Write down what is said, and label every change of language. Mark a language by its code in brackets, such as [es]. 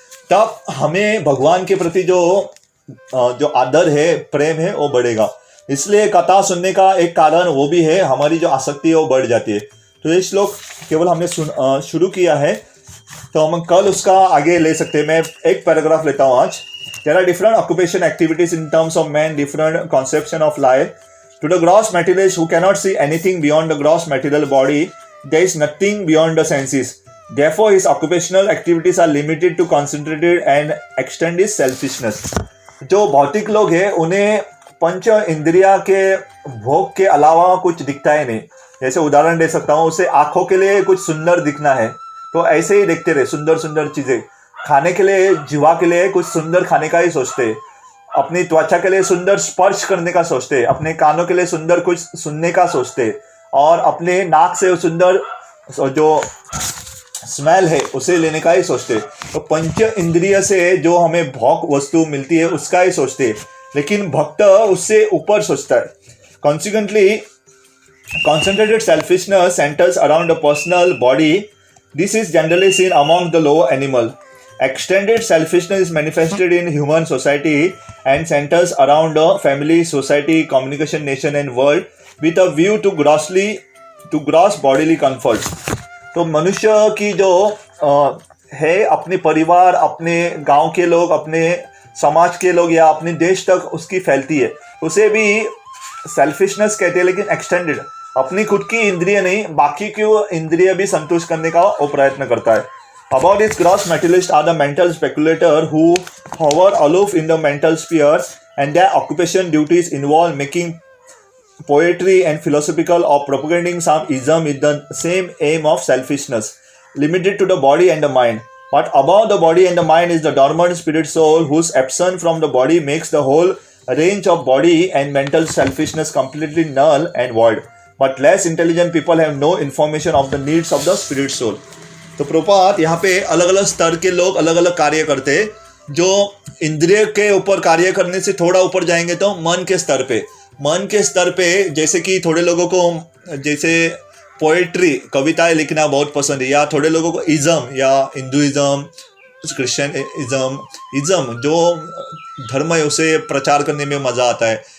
[hi] तब हमें भगवान के प्रति जो आदर है, प्रेम है, वो बढ़ेगा। इसलिए कथा सुनने का एक कारण वो भी है, हमारी जो आसक्ति है वो बढ़ जाती है। तो ये श्लोक केवल हमने शुरू किया है, तो हम कल उसका आगे ले सकते हैं। मैं एक पैराग्राफ लेता हूँ आज। [en] There are different occupation activities in terms of man, different conception of life. To the gross materialist who cannot see anything beyond the gross material body, there is nothing beyond the senses. Therefore, his occupational activities are limited to concentrated and extend his selfishness. [hi] जो भौतिक लोग हैं उन्हें पंच इंद्रिया के भोग के अलावा कुछ दिखता ही नहीं। जैसे उदाहरण दे सकता हूँ, उसे आंखों के लिए कुछ सुंदर दिखना है तो ऐसे ही देखते रहे सुंदर सुंदर चीजें। खाने के लिए, जीवा के लिए कुछ सुंदर खाने का ही सोचते, अपनी त्वचा के लिए सुंदर स्पर्श करने का सोचते, अपने कानों के लिए सुंदर कुछ सुनने का सोचते, और अपने नाक से सुंदर जो स्मेल है उसे लेने का ही सोचते। तो पंच इंद्रिय से जो हमें भोग वस्तु मिलती है उसका ही सोचते, लेकिन भक्त उससे ऊपर सोचता है। [en] Consequently concentrated selfishness centers around a personal body. This is generally seen among the lower animal. Extended selfishness is manifested in human society and centers around a family, society, communication, nation and world with a view to gross bodily comfort. [hi] तो मनुष्य की जो है अपने परिवार, अपने गांव के लोग, अपने समाज के लोग या अपने देश तक उसकी फैलती है, उसे भी सेल्फिशनेस कहते हैं। लेकिन एक्सटेंडेड, अपनी खुद की इंद्रिय नहीं, बाकी की इंद्रिय भी संतुष्ट करने का वो प्रयत्न करता है। [en] About its gross materialists are the mental speculator who hover aloof in the mental sphere and their occupation duties involve making poetry and philosophical or propagating some ism with the same aim of selfishness, limited to the body and the mind. But above the body and the mind is the dormant spirit soul whose absence from the body makes the whole range of body and mental selfishness completely null and void. But less intelligent people have no information of the needs of the spirit soul. [hi] तो प्रभुपाद यहाँ पे अलग अलग स्तर के लोग अलग अलग कार्य करते हैं। जो इंद्रिय के ऊपर कार्य करने से थोड़ा ऊपर जाएंगे तो मन के स्तर पे जैसे कि थोड़े लोगों को जैसे पोएट्री, कविताएं लिखना बहुत पसंद है, या थोड़े लोगों को इज़म या हिंदुइज़म, क्रिश्चियनिज्म जो धर्म है उसे प्रचार करने में मज़ा आता है,